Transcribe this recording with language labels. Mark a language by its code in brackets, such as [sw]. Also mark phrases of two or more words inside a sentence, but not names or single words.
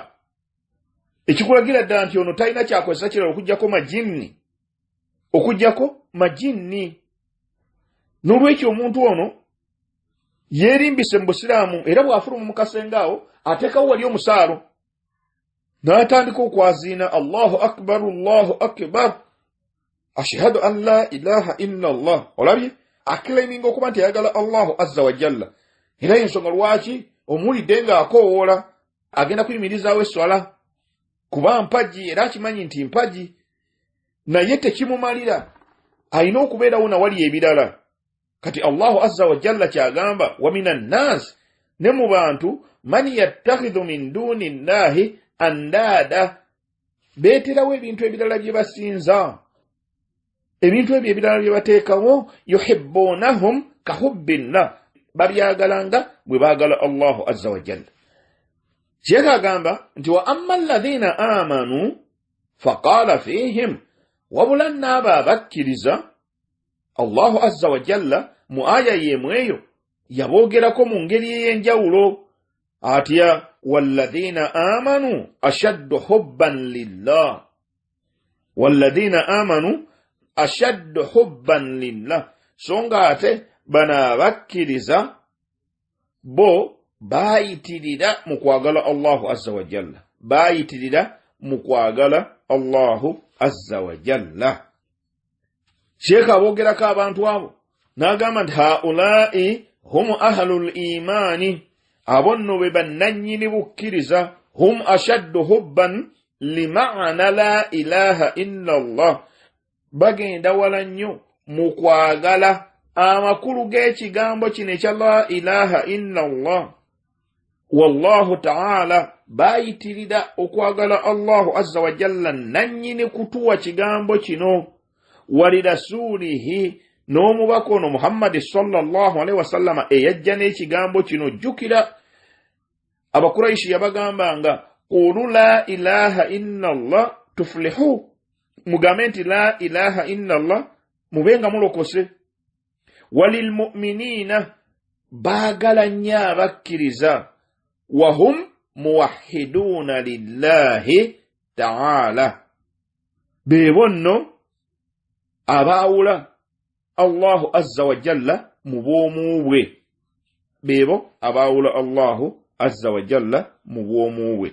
[lg] Ekikulagira ddala nti ono talina kyakozesa kirala okugyako majinni. N'olwekyo omuntu ono yeerimbise mu busiraamu, era bw'afuluma mu kasenga awo ateekawo wali omusaalo n'atandika okwaziina [ar] الله أكبر، الله أكبر، أشهد أن لا إله إلا الله. [lg] Olabye akilaiminga okuba nti ayagala [ar] الله عز وجل. [lg] Era y'ensonga lwaki omuwulidde ng'akoowoola agenda kuyimirizaawo esswala, kuba mpagi era akimanyi nti mpagi, naye tekimumalira, alina okubeerawo nawali ebirala. [ar] Kati الله عز وجل kyagamba ومن الناس, [lg] ne mu bantu [ar] من يتخذ من دون الله أندادا, [lg] beeterawo ebintu ebirala bye basinza, ebintu ebyo ebirala bye bateekawo. [ar] يحبونهم كحب الله, [lg] babyagalanga bwe baagala [ar] الله عز وجل. [lg] Sheekh agamba nti [ar] وأما الذين آمنوا فقال فيهم, [lg] wabula n'abo abakkiriza [ar] الله عز وجل [lg] mu aya y'emu eyo yaboogerako mu ngeri ey'enjawulo. [ar] Atya والذين آمنوا أشد حبا لله، والذين آمنوا أشد حبا لله. [lg] So nga ate bano abakkiriza bo baayitirira mu kwagala [ar] الله عز وجل, [lg] baayitirira mu kwagala [ar] الله عز وجل. [lg] Sheekh aboogerako abantu abo n'agamba nti [ar] هؤلاء هم أهل الإيمان, [lg] abo nno be bannannyini bukkiriza. [ar] هم أشد حبا لمعنى لا إله إلا الله, [lg] bagenda wala nnyo mu kwagala amakulu g'ekigambo kino ekya [ar] لا إله إلا الله. والله تعالى [lg] bayitirira okwagala [ar] الله عز وجل [lg] nannyini kutuwa kigambo kino walirasulihi n'omubaka ono Muhammad [ar] صلى الله عليه وسلم [lg] eyajja n'ekigambo kino. Jjukira abakuraishi yabagambanga [ar] قولوا لا إله إلا الله تفلحوا, [lg] mugambe nti [ar] لا إله إلا الله [lg] mubenga mulokose. Walilmu'minina baagala nnyo abakkiriza [ar] وهم موحدون لله تعالى, [lg] beebo nno abaawula [ar] الله عز وجل [lg] mu bwomu bwe, beebo abaawula [ar] الله عز وجل [lg] mu bwomu bwe.